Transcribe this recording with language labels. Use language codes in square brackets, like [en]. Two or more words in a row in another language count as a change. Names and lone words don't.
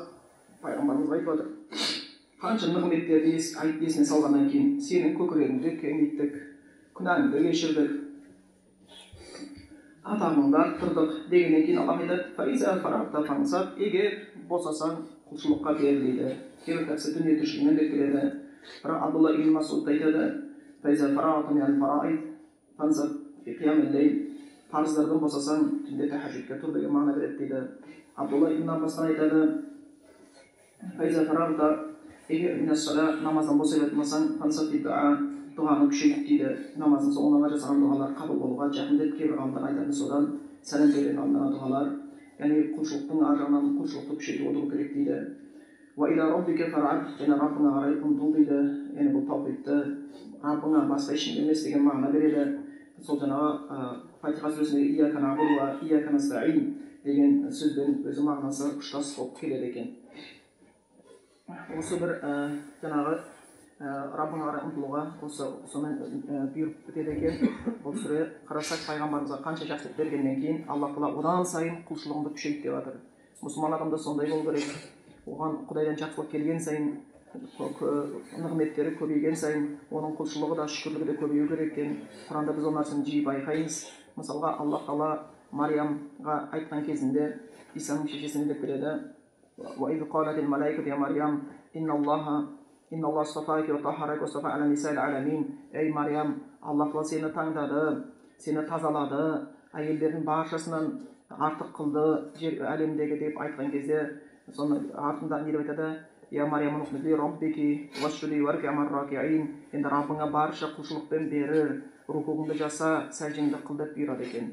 [kk] Пайғамбарымыз айтып отыр, қанша нығметтерді есіне салғаннан кейін сенің көкірегіңді кеңейттік, күнәңді кешірдік, атағыңды арттырдық дегеннен кейін Аллах айтады, [ar] فإذا فرغت فانصب. [kk] Егер босасаң құлшылыққа бер дейді. Кейбір тәпсір дүние тіршілігінен де келеді. Бірақ Абдулла ибн Масуд айтады, [ar] فإذا فرغت من الفرائض فانصب في قيام الليل. [kk] Парыздардан босасаң, түнде тәһәжжүдке тұр деген мағына береді дейді. Абдулла ибн Аббастан айтады, [ar] فإذا فرغت, [kk] егер [ar] من الصلاة [kk] намаздан босай жатмасаң, [ar] فانصب في الدعاء, [kk] дұғаны күшейт дейді. Намаздың соңына жасаған дұғалар қабыл болуға жақын деп кейбір ғалымдар айтады. Содан сәлем берген алдына дұғалар, яғни құлшылықтың ар жағынан құлшылықты күшейтіп отыру керек дейді. [ar] وإلى ربك فارغب, [kk] және Раббыңа қарай ұмтыл дейді. Яғни бұл тауфиқты Раббыңа басқа ешкімге емес деген мағына береді. сол жаңағы фатиха сүресіндегі [ar] إياك نعبد وإياك نستعين [kk] деген сөзбен өзі мағынасы ұштас болып келеді екен. Осы бір жаңағы Раббыңа қарай ұмтылуға соны бұйырып бітеді екен. Бұл сүре қарасақ пайғамбарымызға қанша жақсылық бергеннен кейін Алла Тағала одан сайын құлшылығыңды күшейт деп жатыр. Мұсылман адам да сондай болу керек. Оған Құдайдан жақсылық келген сайын, нығметтері көбейген сайын, оның құлшылығы да шүкірлігі де көбею керек екен. Құранда біз ол нәрсені жиі байқаймыз. Мысалға Алла Тағала Мариямға айтқан кезінде Исаның шешесіне деп береді: [ar] وَإِذْ قَالَتِ الْمَلَائِكَةُ يَا مَرْيَمَ إِنَّ اللَّهَ اصْطَفَاكِ وَطَهَّرَكِ وَاصْطَفَاكِ عَلَى نِسَاءِ الْعَالَمِينَ. [kk] Ей Мариям, Алла Тағала сені таңдады, сені тазалады, әйелдердің баршасынан артық қылды жер әлемдегі деп айтқан кезде, соны артында не деп айтады? [ar] يا مريم اقنتي لربك واسجدي واركعي مع الراكعين. [kk] Енді Раббыңа барша құлшылықпен бері, рукуғыңды жаса, сәждеңді қыл деп бұйырады екен.